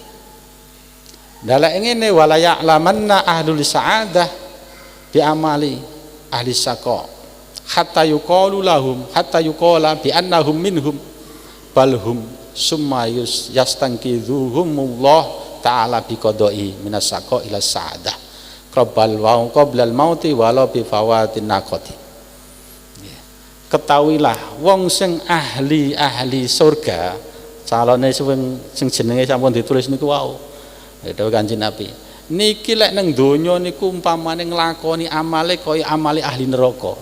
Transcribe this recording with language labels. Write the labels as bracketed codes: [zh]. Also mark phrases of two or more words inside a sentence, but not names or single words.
[jv] Dalek ngene [ar] ولا يعملن أهل السعادة بعمل أهل الشقاء حتى يقال لهم حتى يقال بأنهم منهم بل هم ثم يستنقذهم الله تعالى بقضاء من الشقاء إلى السعادة قبل الموت ولو بفواق ناقة. [jv] Ketahuilah wong sing ahli surga calone sing jenenge sampun ditulis niku wau. Dawuh Kanjeng Nabi. Niki lek nang donya niku umpamane nglakoni amale kaya amale ahli neraka.